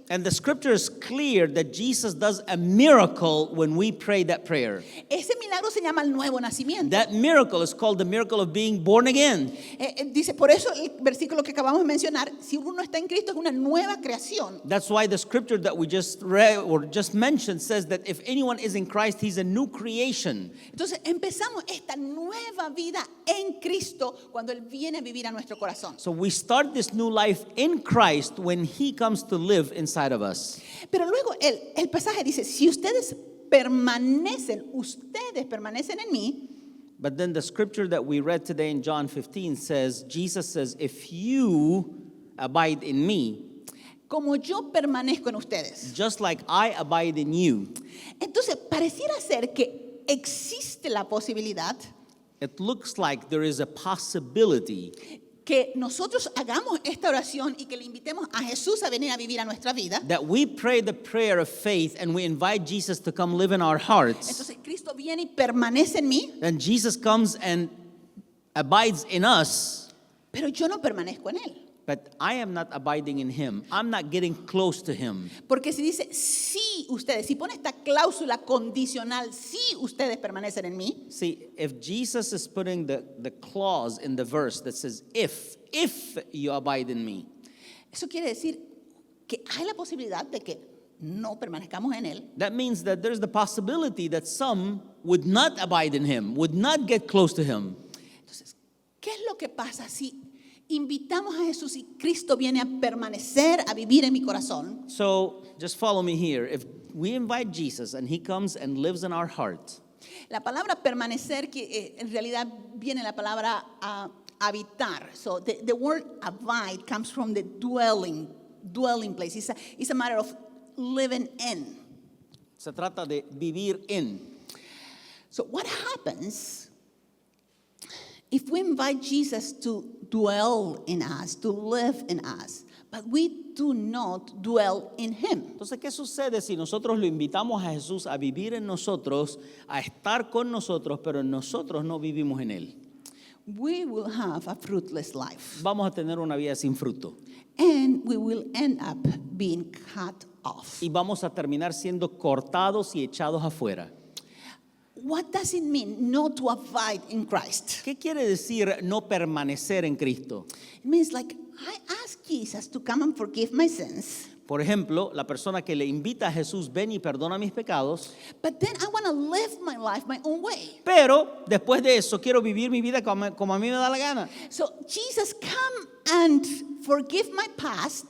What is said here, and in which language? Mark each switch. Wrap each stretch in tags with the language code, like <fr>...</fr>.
<en>And the scripture is clear that Jesus does a miracle when we pray that prayer.</en> <es>Ese milagro se llama el nuevo nacimiento.</es> <en>That miracle is called the miracle of being born again.</en> <es>Dice, por eso el versículo que acabamos de mencionar, si uno está en Cristo es una nueva creación.</es> <en>That's why the scripture that we just read or just mentioned says that if anyone is in Christ, he's a new creation.</en> <es>Entonces empezamos esta nueva vida en Cristo cuando Él viene a vivir a nuestro corazón.</es> <en>So we start this new life in Christ when he comes to live inside of us.</en> <es>Pero luego el pasaje dice, si ustedes permanecen en mí.</es> <en>But then the scripture that we read today in John 15 says, Jesus says, if you abide in me,</en> <es>Como yo permanezco en ustedes.</es> <en>just like I abide in you.</en> <es>Entonces pareciera ser que existe la posibilidad</es> <en>It looks like there is a possibility</en> <es>que nosotros hagamos esta oración y que le invitemos a Jesús a venir a vivir a nuestra vida.</es> <en>that we pray the prayer of faith and we invite Jesus to come live in our hearts.</en> <es>Entonces Cristo viene y permanece en mí,</es> <en>Then Jesus comes and abides in us,</en> <es>pero yo no permanezco en Él.</es> <en>but I am not abiding in him. I'm not getting close to him.</en> <es>Porque si dice, si ustedes, si pone esta cláusula condicional, si ustedes permanecen en mí,</es> <en>See, if Jesus is putting the clause in the verse that says, if you abide in me,</en> <es>eso quiere decir que hay la posibilidad de que no permanezcamos en Él.</es> <en>that means that there's the possibility that some would not abide in him, would not get close to him.</en> <es>Entonces, ¿qué es lo que pasa si invitamos a Jesús y Cristo viene a permanecer, a vivir en mi corazón?</es> <en>So just follow me here. If we invite Jesus and he comes and lives in our heart,</en> <es>La palabra permanecer, que en realidad viene la palabra habitar.</es> <en>So the word abide comes from the dwelling place. It's a matter of living in.</en> <es>se trata de vivir en.</es> <en>So what happens if we invite Jesus to dwell in us, to live in us, but we do not dwell in him?</en> <es>Entonces, ¿qué sucede si nosotros lo invitamos a Jesús a vivir en nosotros, a estar con nosotros, pero nosotros no vivimos en Él?</es> <en>We will have a fruitless life,</en> <es>Vamos a tener una vida sin fruto</es> <en>and we will end up being cut off.</en> <es>y vamos a terminar siendo cortados y echados afuera.</es> <en>What does it mean not to abide in Christ?</en> <es>¿Qué quiere decir no permanecer en Cristo?</es> <en>It means like I ask Jesus to come and forgive my sins,</en> <es>Por ejemplo, la persona que le invita a Jesús, ven y perdona mis pecados,</es> <en>but then I want to live my life my own way.</en> <es>pero después de eso quiero vivir mi vida como a mí me da la gana.</es> <en>So Jesus, come and forgive my past,</en>